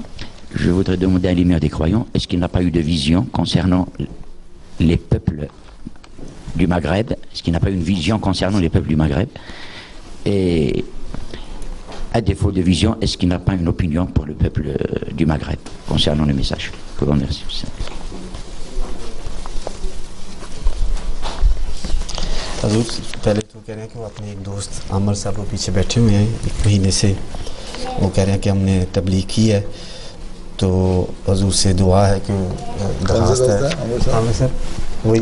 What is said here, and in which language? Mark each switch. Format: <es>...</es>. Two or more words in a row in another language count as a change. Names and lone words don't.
<fr>Je voudrais demander à l'émir des croyants, est-ce qu'il n'a pas eu de vision concernant les peuples du Maghreb? Est-ce qu'il n'a pas eu une vision concernant les peuples du Maghreb? Et à défaut de vision, est-ce qu'il n'a pas une opinion pour le peuple du Maghreb concernant le message? Je vous remercie.</fr> <ur>حضور پہلے تو کہہ رہے ہیں کہ وہ اپنے ایک دوست عامر صاحب وہ پیچھے بیٹھے ہوئے ہیں ایک مہینے سے، وہ کہہ رہے ہیں کہ ہم نے تبلیغ کی ہے تو حضور سے دعا ہے کہ درخواست ہے عامر صاحب وہی</ur>